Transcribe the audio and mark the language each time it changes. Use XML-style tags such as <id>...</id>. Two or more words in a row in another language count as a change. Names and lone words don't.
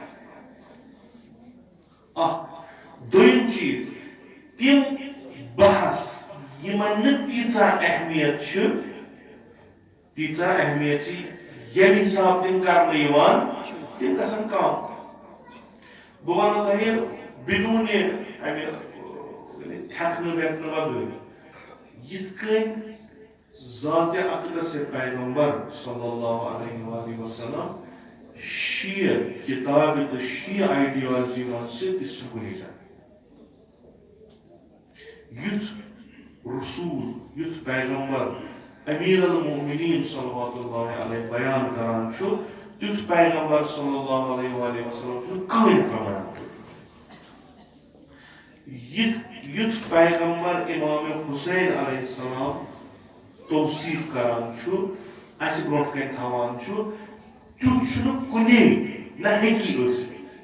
<ks>دوٚیِم چیز تِم بحث یمن نہٕ تیٖژاہ اہمیت چھِ یم حساب تم کرنے یوان تم گژھن کم بہ ونو تۄہہِ بدون امہِ تھٮ۪کنہٕ وٮ۪کنہٕ وغٲر یِتھ کٔنۍ ذات اقدس پیغمبر</ks> <ar>صلی اللہ علیہ وآلہ وسلم</ar> <ks>شیعہ کتاب تو شیعہ آئیڈیالوجی منٛز چھِ تہِ چھِ کُنی جایہِ یُتھ رسول یُتھ پیغمبر امیر المومنین</ks> <ar>صلوات اللہ علیہ</ar> <ks>بیان کران چھُ تیُتھ پیغمبر</ks> <ar>صلی اللہ علیہ وآلہ وسلم</ar> <ks>چھُنہٕ کٕہٕنۍ بیان کوٚرمُت یُتھ پیغمبر امام حسین</ks> <ar>علیہ السلام</ar> <ks>توصیف کران چھُ اسہِ برونٛٹھ کَنہِ تھاوان چھُ تیُتھ چھُنہٕ کُنے نہ ہیٚکی ٲسِتھ</ks>